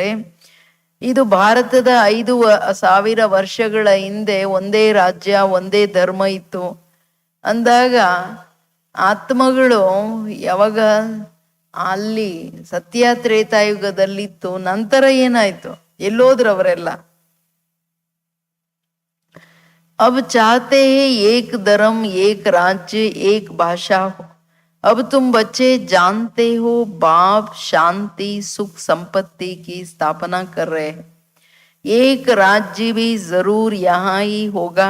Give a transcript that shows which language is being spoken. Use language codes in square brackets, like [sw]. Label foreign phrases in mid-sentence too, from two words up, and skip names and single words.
[kn] ಇದು ಭಾರತದ 5000 ವರ್ಷಗಳ ಹಿಂದೆ ಒಂದೇ ರಾಜ್ಯ ಒಂದೇ ಧರ್ಮ ಇತ್ತು ಅಂದಾಗ ಆತ್ಮಗಳು ಯಾವಾಗ ಅಲ್ಲಿ ಸತ್ಯ ತ್ರೇತಾಯುಗದಲ್ಲಿತ್ತು, ನಂತರ ಏನಾಯ್ತು, ಎಲ್ಲೋದ್ರು ಅವರೆಲ್ಲ? [hi] अब चाहते हैं एक धर्म, एक राज्य, एक भाषा हो। अब तुम बच्चे जानते हो बाप शांति सुख संपत्ति की स्थापना कर रहे हैं। एक राज्य भी जरूर यहाँ ही होगा।